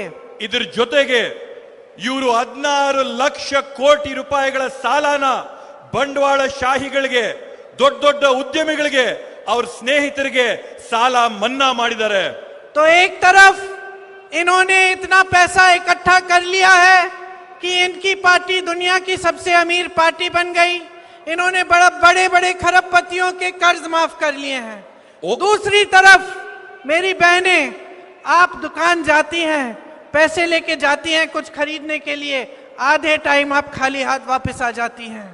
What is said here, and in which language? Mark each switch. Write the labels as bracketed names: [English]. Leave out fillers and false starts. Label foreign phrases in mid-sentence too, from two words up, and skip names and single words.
[Kannada] ಇದ್ರ ಜೊತೆಗೆ ಇವರು 16 ಲಕ್ಷ ಕೋಟಿ ರೂಪಾಯಿಗಳ ಸಾಲನ ಬಂಡವಾಳ ಶಾಹಿಗಳಿಗೆ, ದೊಡ್ಡ ದೊಡ್ಡ ಉದ್ಯಮಿಗಳಿಗೆ, ಅವ್ರ ಸ್ನೇಹಿತರಿಗೆ ಸಾಲ ಮನ್ನಾ ಮಾಡಿದ್ದಾರೆ. [Hindi] तो एक तरफ इन्होंने इतना पैसा इकट्ठा कर लिया है कि इनकी पार्टी दुनिया की सबसे अमीर पार्टी बन गई. इन्होंने बड़े बड़े खरबपतियों के कर्ज माफ कर लिए हैं. दूसरी तरफ मेरी बहनें, आप दुकान जाती हैं, पैसे लेके जाती हैं कुछ खरीदने के लिए, आधे टाइम आप खाली हाथ वापस आ जाती हैं.